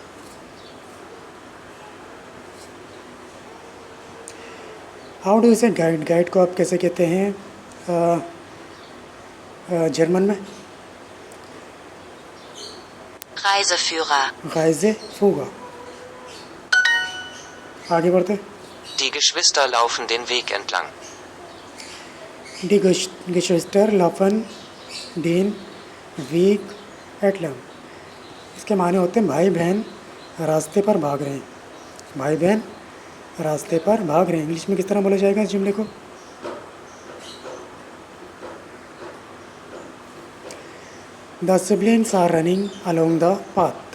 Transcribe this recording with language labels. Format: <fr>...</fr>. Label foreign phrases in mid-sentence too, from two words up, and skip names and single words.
<en>How do say guide,</en> <ur>گائیڈ کو آپ کیسے کہتے ہیں جرمن میں?</ur> <de>Reiseführer. Reiseführer.</de> <ur>آگے بڑھتے ہیں.</ur> <de>Die Geschwister laufen den Weg entlang. डी Geschwister laufen den Weg entlang।</de> <ur>اس کے معنی ہوتے ہیں بھائی بہن راستے پر بھاگ رہے ہیں. بھائی بہن راستے پر بھاگ رہے ہیں. انگلش میں کس طرح بولا جائے گا اس جملے کو?</ur> <en>The siblings are running along the path.</en>